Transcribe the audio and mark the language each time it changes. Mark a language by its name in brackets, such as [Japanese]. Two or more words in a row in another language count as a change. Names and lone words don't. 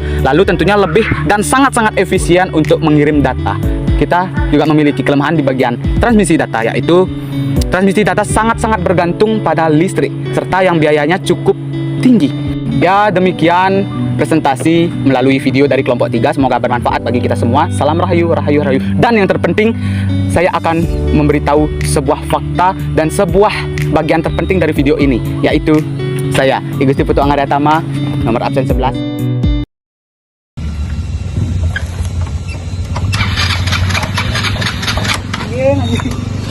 [Indonesian] Lalu tentunya lebih dan sangat-sangat efisien untuk mengirim data. Kita juga memiliki kelemahan di bagian transmisi data, yaitu transmisi data sangat-sangat bergantung pada listrik, serta yang biayanya cukup tinggi. Ya, demikian presentasi melalui video dari kelompok 3. Semoga bermanfaat bagi kita semua. Salam rahayu, rahayu, rahayu. Dan yang terpenting, saya akan memberitahu sebuah fakta dan sebuah bagian terpenting dari video ini, yaitu saya, I Gusti Putu Anggadatama, nomor absen 11.